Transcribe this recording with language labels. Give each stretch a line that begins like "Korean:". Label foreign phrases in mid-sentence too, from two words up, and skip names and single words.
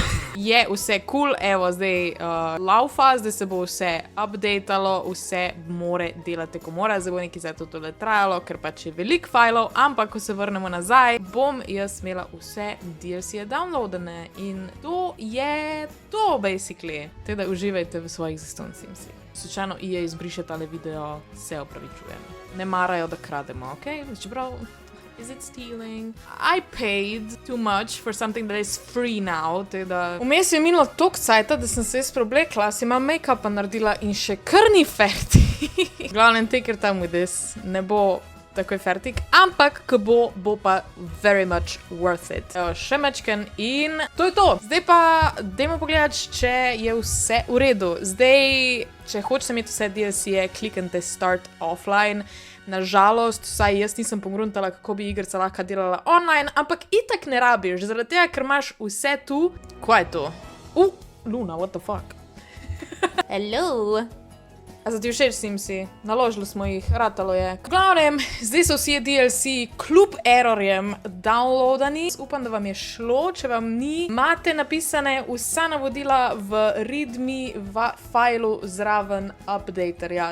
Slovenian: Je vse cool, evo zdaj laufa, zdaj se bo vse updatalo, vse more delati, ko mora, zdaj bo nekaj za to tole trajalo, ker pač je veliko fajlov, ampak ko se vrnemo nazaj, bom jaz imela vse DLC-je downloadane in to je to, basically. Teda uživajte v svojih zastonj Simsih. Slučajno EA izbriše tale video, se opravičujem. Ne marajo, da krademo, ok? Čeprav,
English: is it stealing? I paid too much for something that is free now,
Slovenian: teda... Vmes je minilo toliko cajta, da sem se preoblekla, si imam make-upa naredila in še kar ni ferti. Glavnem,
English: take your time with this.
Slovenian: Ne bo takoj fertik, ampak ko bo pa
English: very much worth it.
Slovenian: Evo, še mečken in to je to. Zdaj pa dajmo pogledati, če je vse v redu. Zdaj, če hočete imeti vse DLC-je, kliknite start offline. Nažalost, vsaj jaz nisem pogruntala, kako bi igrica lahko delala online, ampak itak ne rabiš, zaradi tega, ker imaš vse tu. Kaj je to? Luna,
English: what the fuck? Hello?
Slovenian: A za ti všeč Simsi? Naložili smo jih, ratalo je. V glavnem, zdaj so vsi DLC kljub errorjem downloadani. Upam, da vam je šlo, če vam ni. Imate napisane vsa navodila v readme failu zraven updaterja.